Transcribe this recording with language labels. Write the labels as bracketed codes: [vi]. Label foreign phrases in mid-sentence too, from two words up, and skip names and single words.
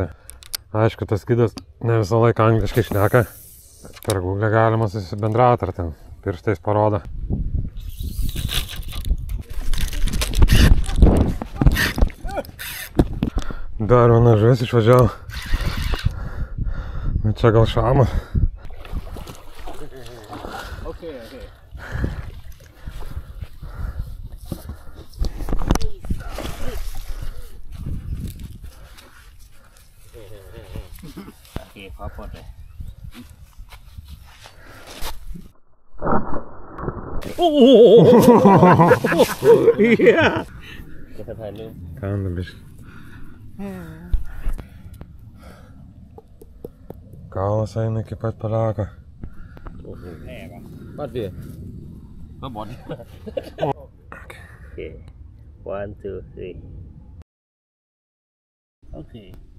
[lt] Aišku, tas gidas ne visą laiką angliškai šneka, bet per Google galima susibendrauti, ar ten pirštais parodo. Dar viena žuvis išvažiavo, bet čia gal šamas. [th] ขอปลดเลยโอ้โหเฮียจะถ่ายรูป [lt] Kanda biškai. Kaulas eina iki pat paliako. Pati. Mabon. Okay. 1, 2, 3. Okay.